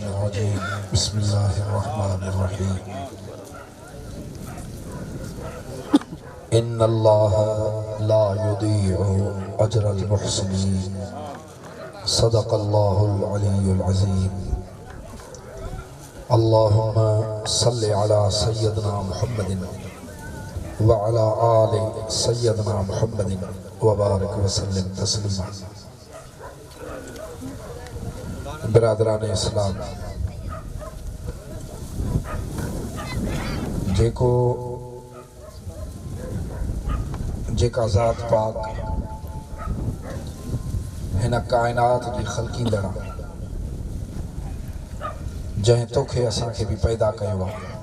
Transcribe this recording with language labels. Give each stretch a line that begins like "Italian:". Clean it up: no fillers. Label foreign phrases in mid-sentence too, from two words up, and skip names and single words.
Arabic: الرجيم بسم الله الرحمن الرحيم إن الله لا يضيع أجر المحسنين صدق الله العلي العظيم اللهم صل على سيدنا محمد وعلى آل سيدنا محمد وبارك وسلم تسليما
Urdu: برادران اسلام
Sindhi: जेका ज़ात पाक हिन कायनात जी ख़ल्क़ींदड़ जंहिं तोखे असांखे बि पैदा कयो आहे